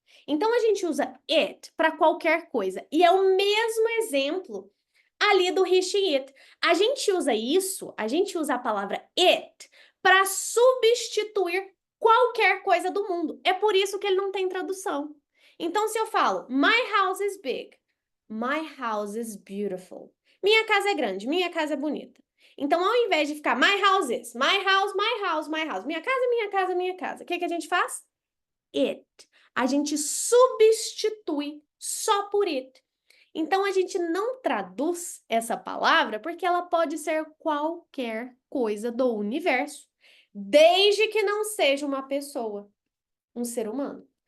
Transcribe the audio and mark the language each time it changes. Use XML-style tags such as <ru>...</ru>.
<pt>Então a gente usa it para qualquer coisa. E é o mesmo exemplo ali do he, she, it. A gente usa a palavra it para substituir qualquer coisa do mundo. É por isso que ele não tem tradução. Então, se eu falo,</pt> <en>my house is big, my house is beautiful.</en> <pt>Minha casa é grande, minha casa é bonita. Então, ao invés de ficar</pt> <en>my house is, my house, my house, my house,</en> <pt>minha casa, minha casa, minha casa, o que a gente faz? It. A gente substitui só por it. Então, a gente não traduz essa palavra porque ela pode ser qualquer coisa do universo, desde que não seja uma pessoa, um ser humano.</pt>